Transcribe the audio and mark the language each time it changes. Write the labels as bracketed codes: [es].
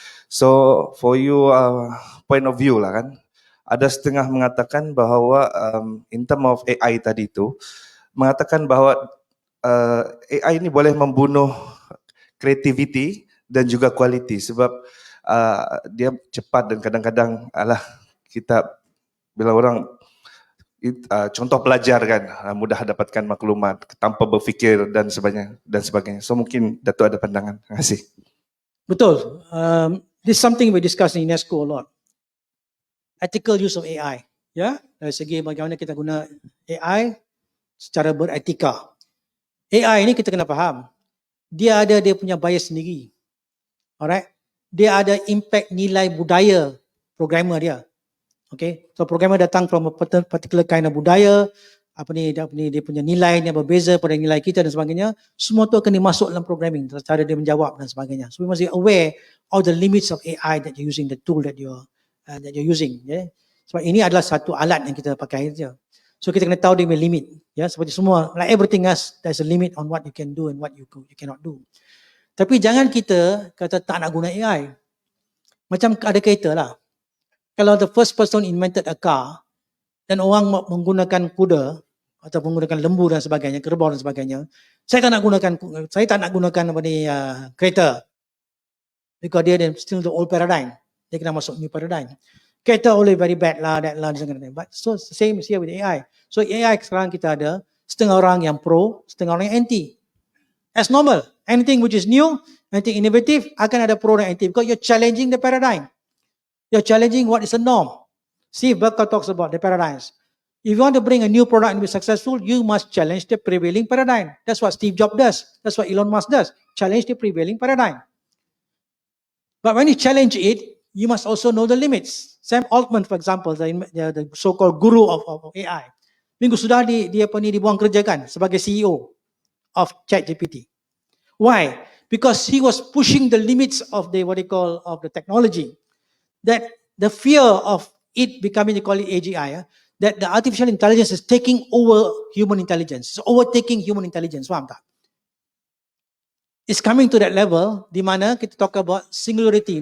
[ms] So [en] for you point of view [ms] lah kan, ada setengah mengatakan bahawa [en] in term of [ms] AI tadi tu mengatakan bahawa AI ini boleh membunuh creativity dan juga quality sebab dia cepat dan kadang-kadang kita bila orang contoh pelajar kan mudah dapatkan maklumat tanpa berfikir dan sebagainya. So mungkin Datuk ada pandangan. Terima kasih. Betul. [en] This is something we discuss in UNESCO a lot. Ethical use of AI. [ms] Ya, dari segi bagaimana kita guna AI secara beretika. AI ini kita kena faham. Dia ada dia punya bias sendiri. Alright? Dia ada impact nilai budaya programmer dia. Okay, so programmer datang [en] from a particular kind of [ms] budaya, dia punya nilainya berbeza pada nilai kita dan sebagainya. Semua tu akan dimasuk dalam programming, cara dia menjawab dan sebagainya. [en] So we must be aware of the limits of AI that you're using, the tool that you're using. Yeah? [ms] Sebab ini adalah satu alat yang kita pakai saja. So kita kena tahu dia punya limit. Ya, seperti semua, [en] like everything else, there's a limit on what you can do and what you cannot do. [ms] Tapi jangan kita kata tak nak guna AI. Macam ada kereta lah. Kalau [en] the first person invented a car [ms] dan orang menggunakan kuda atau menggunakan lembu dan sebagainya, kerbau dan sebagainya, saya tak nak gunakan kereta. [en] Because dia still the old paradigm. [ms] Dia kena masuk [en] new paradigm. Kereta only very bad lah, that lah, but so same is here with AI. [ms] So AI sekarang kita ada setengah orang yang pro, setengah orang yang anti. [en] As normal. Anything which is new, anything innovative, [ms] akan ada pro dan anti [en] because you're challenging the paradigm. You're challenging what is a norm. Steve Berkel talks about the paradigms. If you want to bring a new product and be successful, you must challenge the prevailing paradigm. That's what Steve Jobs does. That's what Elon Musk does. Challenge the prevailing paradigm. But when you challenge it, you must also know the limits. Sam Altman, for example, the so-called guru of AI. [ms] Minggu sudah dia dibuang kerja kan sebagai CEO of ChatGPT. [en] Why? Because he was pushing the limits of the technology. That the fear of it becoming, they call it AGI, that the artificial intelligence is taking over human intelligence. It's overtaking human intelligence. [ms] Faham tak? [en] It's coming to that level [ms] di mana kita [en] talk about singularity.